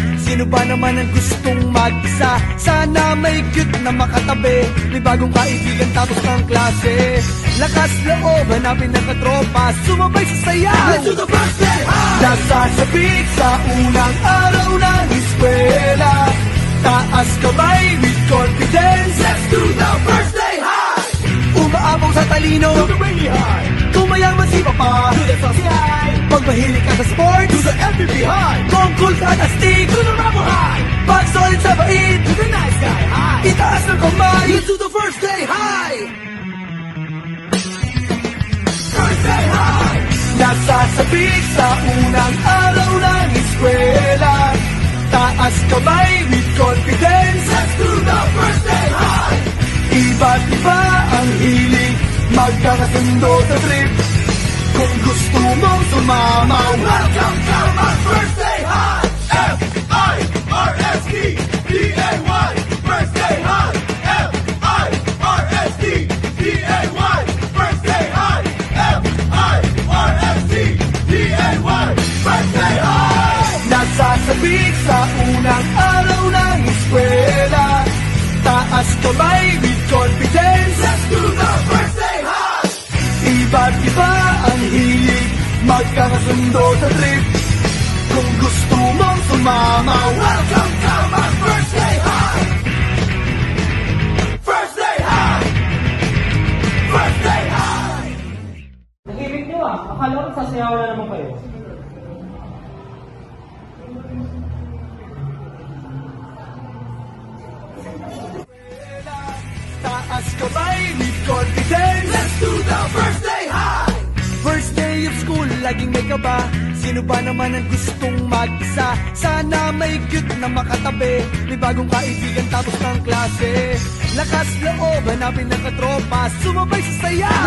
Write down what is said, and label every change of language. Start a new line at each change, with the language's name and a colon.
Filipino: Sino ba naman ang gustong mag-isa? Sana may cute na makatabi, may bagong kaibigan tapos ng klase. Lakas loob, hanapin ng katropa, sumabay sa sayaw.
English: Let's do the first day high!
Filipino: Nasasabik sa unang araw ng eskwela, taas kamay
English: with confidence. Let's do the first day high!
Filipino: Umaapaw sa talino,
English: do the rainy high.
Filipino: Kung mayaman si Papa,
English: do the saucy high.
Filipino: Pag mahilig ka sa sports,
English: do the MVP high.
Filipino: Kung cool ka at astig,
English: do the rubber high.
Filipino: Pag solid sa bait,
English: do the nice guy high.
Filipino: Itaas ng kamay,
English: let's do the first day high. First day high!
Filipino: Nasasabik sa unang araw ng eskwela, taas kamay
English: with confidence. Let's do the first day high!
Filipino: Iba't iba ang hilig, magkakasundo sa trip. Kung gusto mong sumama,
English: welcome to my first day high! F-I-R-S-T-D-A-Y First day high! F-I-R-S-T-D-A-Y First day high! F-I-R-S-T-D-A-Y First day high!
Filipino: Nasasabik sa unang araw ng eskwela, taas kamay
English: with confidence. Let's do the first day high!
Filipino: Iba't iba ang hilig, magkakasundo sa trip. Kung gusto mong sumama,
English: welcome to my first day high! First day high! First day high!
Filipino: Nag-ibig nyo ah. Akala ko nagsasayaw na naman kayo. Taas kamay
English: with confidence. Let's do the first day high!
Filipino: First day of school, laging may kaba. Sino ba naman ang gustong mag-isa? Sana may cute na makatabi, may bagong kaibigan tapos ng klase. Lakas loob, hanapin ng katropa, sumabay sa sayaw.